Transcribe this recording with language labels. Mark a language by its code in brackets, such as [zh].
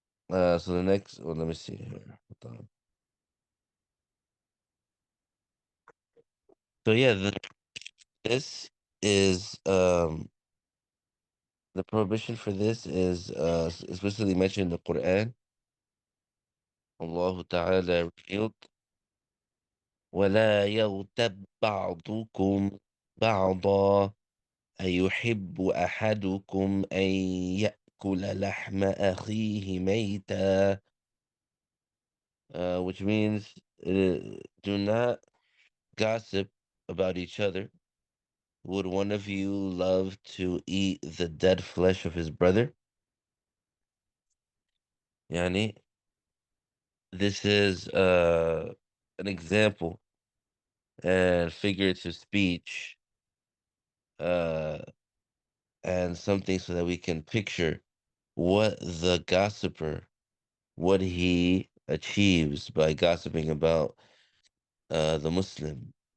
[en] So the next one, let me see here. Hold on. So yeah, this is the prohibition for this is explicitly mentioned in the Quran. [ar] Allah Ta'ala revealed, وَلَا يَغْتَبْ بَعْضُكُمْ بَعْضًا أَيُحِبُّ أَحَدُكُمْ أَن يَأْكُلَ لَحْمَ أَخِيهِ مَيْتًا. [en] Which means do not gossip about each other. Would one of you love to eat the dead flesh of his brother? Yani, this is an example and figurative speech, uh, and something so that we can picture what the gossiper, what he achieves by gossiping about the Muslim.